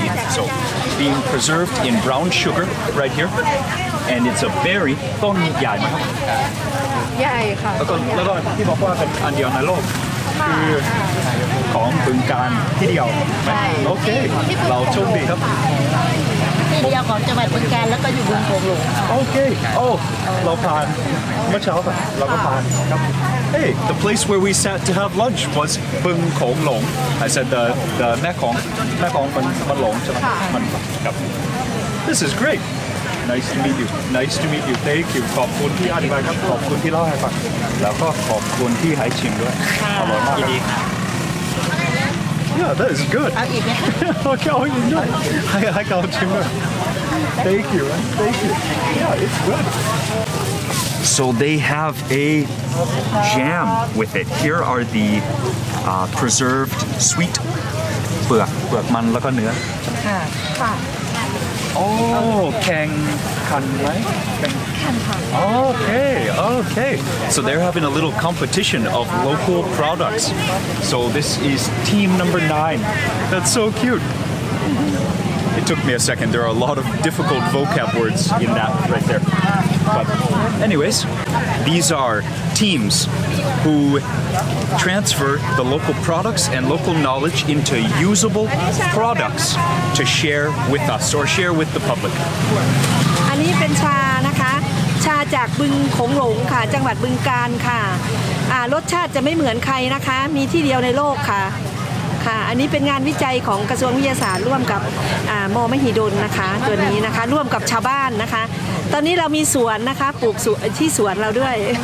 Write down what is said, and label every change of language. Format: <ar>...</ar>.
<en>So being preserved in brown sugar right here. And it's a berry.</en> <th>ต้นใหญ่ไหมครับ ใหญ่ค่ะ แล้วก็ที่บอกว่าเป็นอันเดียวในโลกคือของบึงการที่เดียวโอเคเราโชคดีครับ ที่เดียวของจังหวัดบึงกาฬแล้วก็อยู่บึงโขงหลง โอเคโอ้เราผ่านเมื่อเช้าเราก็ผ่านครับ</th> <en>Hey the place where we sat to have lunch was</en> <th>บึงโขงหลง</th> <en>I said the</en> <th>แม่ของมันหลงใช่ไหมมันครับ</th> <en>This is great Nice to meet you Nice to meet you Thank you</en> <th>ขอบคุณที่อธิบายครับขอบคุณที่เล่าให้ฟังแล้วก็ขอบคุณที่ให้ชิมด้วยอร่อยมากครับ</th> <en>Yeah that is good</en> <th>เอาอีกไหม โอเคเอาอีกด้วยให้เขาชิมด้วย</th> <en>Thank you Thank you Yeah it's good So they have a jam with it. Here are the preserved sweet</en> <th>เปลือกมันแล้วก็เนื้อ ค่ะค่ะ</th> <en>Oh</en> <th>แข่งขันไหมแข่งขันค่ะ</th> <en>Okay So they're having a little competition of local products So this is team number 9 That's so cute It took me a second. There are a lot of difficult vocab words in that right there. But anyways, these are teams who transfer the local products and local knowledge into usable products to share with us or share with the public.</en> <th>อันนี้เป็นชานะคะชาจากบึงโขงหลงค่ะจังหวัดบึงกาฬค่ะรสชาติจะไม่เหมือนใครนะคะมีที่เดียวในโลกค่ะค่ะอันนี้เป็นงานวิจัยของกระทรวงวิทยาศาสตร์ร่วมกับมมหิดลนะคะตัวนี้นะคะร่วมกับชาวบ้านนะคะตอนนี้เรามีสวนนะคะปลูกที่สวนเราด้วย</th>